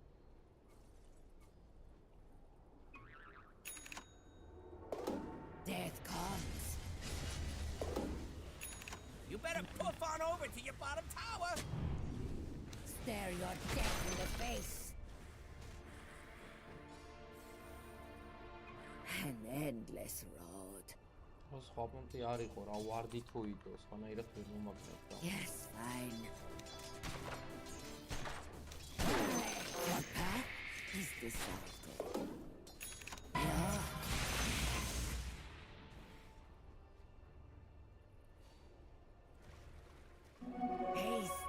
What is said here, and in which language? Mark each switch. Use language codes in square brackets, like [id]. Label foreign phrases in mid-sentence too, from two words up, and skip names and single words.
[en] Death comes. You better poof on over to your bottom tower. Stare your death in the face. An endless road. [ka] სხვა პონტი არ იყო რა ვარდი თუ იდო სხვანაირად ვერ მომაგნებდა. [en] Yes, fine. Your path is decided. Yeah. Haste.